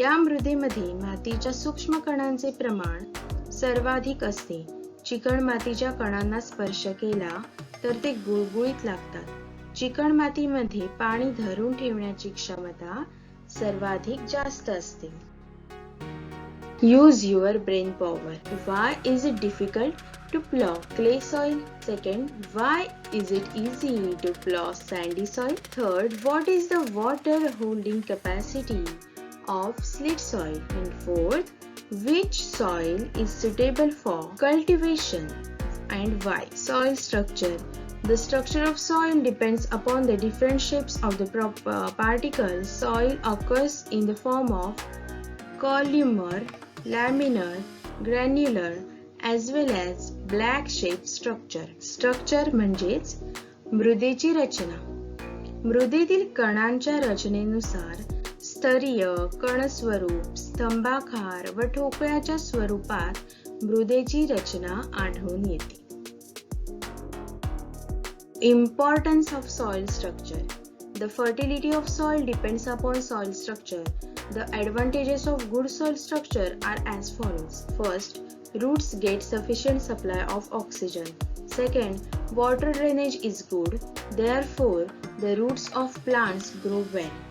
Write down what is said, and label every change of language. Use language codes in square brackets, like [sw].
[mr] या मृदेमध्ये मातीच्या सूक्ष्म कणांचे प्रमाण सर्वाधिक असते. चिकण मातीच्या कणांना स्पर्श केला तर ते गुळगुळीत लागतात. चिकण मातीमध्ये पाणी धरून ठेवण्याची क्षमता सर्वाधिक जास्त असते. [en] Use your brain power. Why is it difficult to plow clay soil? Second, why is it easy to plow sandy soil? Third, what is the water holding capacity of slit soil? And fourth, which soil is suitable for cultivation and why? Soil structure. The structure of soil depends upon the different shapes of the particles. Soil occurs in the form of columnar, laminar, granular as well as black shape structure. [mr] Structure म्हणजेच मृदेची रचना. मृदेतील कणांच्या रचनेनुसार स्तरीय, कणस्वरूप, स्तंभाकार व ठोकळ्याच्या स्वरूपात मृदेची रचना आढळून येते. [en] Importance of soil structure. The fertility of soil depends upon soil structure. The advantages of good soil structure are as follows. First, roots get sufficient supply of oxygen. Second, water drainage is good. Therefore, the roots of plants grow well.